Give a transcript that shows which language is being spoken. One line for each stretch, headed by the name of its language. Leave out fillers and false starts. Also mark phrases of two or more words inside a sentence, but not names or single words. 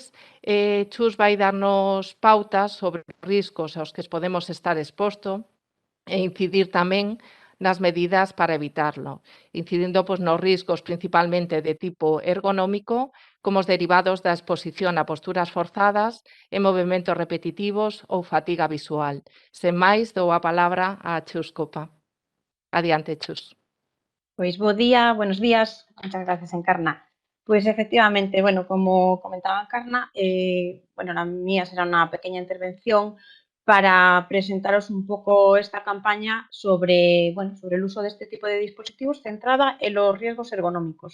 Galician: Chus vai darnos pautas sobre os riscos aos que podemos estar expostos e incidir tamén nas medidas para evitarlo, incidindo nos riscos principalmente de tipo ergonómico, como os derivados da exposición a posturas forzadas e movementos repetitivos ou fatiga visual. Sen máis, dou a palabra a Chus Copa. Adiante, Chus. Pois bo día,
Spanish: buenos días, muchas gracias, Encarna. Pues efectivamente, bueno, como comentaba Encarna, la mía será una pequeña intervención para presentaros un poco esta campaña sobre el uso de este tipo de dispositivos centrada en los riesgos ergonómicos.